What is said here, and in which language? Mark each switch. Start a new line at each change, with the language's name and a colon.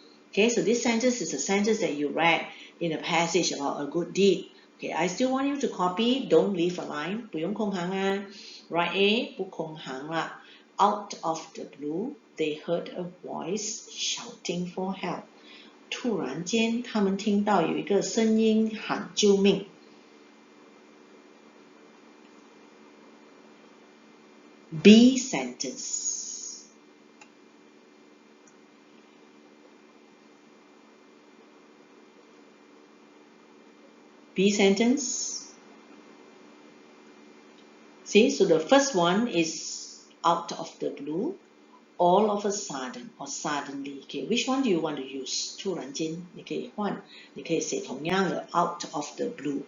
English: Okay, so this sentence is a sentence that you read in a passage about a good deed. Okay, I still want you to copy, don't leave a line,
Chinese: 不用空行啊.
English: Write A,
Chinese: 不空行啦.
English: Out of the blue, they heard a voice shouting for help.
Chinese: 突然间，他们听到有一个声音喊救命。
English: B sentence. B sentence. See, so the first one is out of the blue, all of a sudden or suddenly. Okay, which one do you want to use?
Chinese: 突然间，你可以换，你可以写同样的
English: out of the blue.